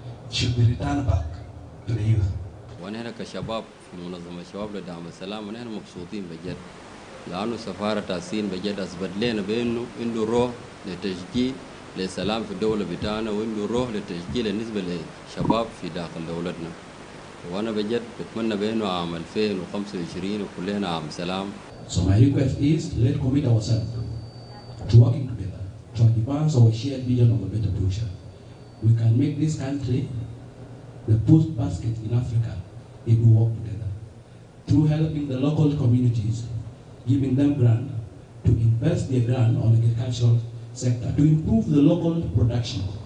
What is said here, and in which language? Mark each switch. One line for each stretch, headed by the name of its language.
English: should be returned back to the youth.
Arabic: ونحن كشباب في منظمة الشباب لدعم السلام ونحن مبسوطين بجد لأنه سفارة تاسين بجد أثبت لنا بأنه عنده روح لتشجيع للسلام في الدولة بتاعنا وعنده روح لتشجيع بالنسبة للشباب في داخل دولتنا. وأنا بجد بتمنى بأنه عام 2025 وكلنا عام سلام.
English: So my request is, let's commit ourselves to working together to advance our shared vision of a better future. We can make this country the food basket in Africa if we work together. Through helping the local communities, giving them grant to invest their grant on the agricultural sector to improve the local production.